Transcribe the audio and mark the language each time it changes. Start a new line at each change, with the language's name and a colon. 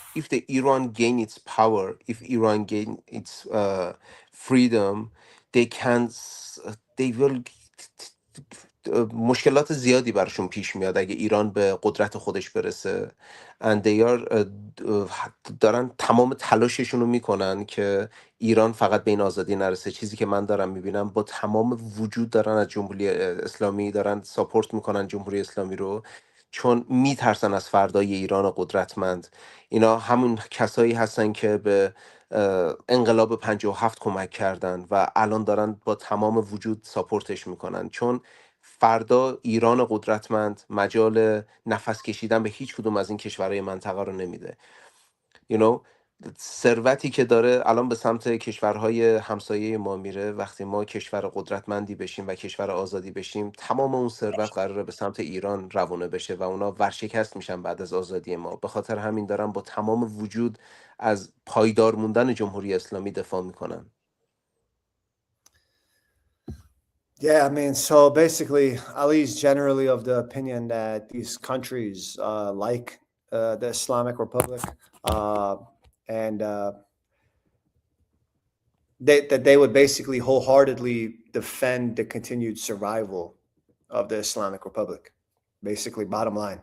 English: If the Iran gain its power, if Iran gain its freedom, they can, they will
Persian: مشکلات زیادی براشون پیش میاد اگه ایران به قدرت خودش برسه.
English: and they are
Persian: دارن تمام تلاششون رو میکنن که ایران فقط به این آزادی نرسه. چیزی که من دارم میبینم با تمام وجود دارن از جمهوری اسلامی دارن ساپورت میکنن جمهوری اسلامی رو، چون میترسن از فردای ایران قدرتمند. اینا همون کسایی هستن که به انقلاب 57 کمک کردن و الان دارن با تمام وجود ساپورتش میکنن، چون فردا ایران قدرتمند مجال نفس کشیدن به هیچ کدوم از این کشورهای منطقه رو نمیده.
English: you know
Persian: ثروتی که داره الان به سمت کشورهای همسایه ما میره. وقتی ما کشور قدرتمندی بشیم و کشور آزادی بشیم، تمام اون ثروت قراره به سمت ایران روانه بشه و اونا ورشکست میشن بعد از آزادی ما. به خاطر همین دارن با تمام وجود از پایدار موندن جمهوری اسلامی دفاع میکنن.
English: Yeah, I mean, so basically, Ali's generally of the opinion that these countries, like the Islamic Republic, and that they would basically wholeheartedly defend the continued survival of the Islamic Republic. Basically, bottom line.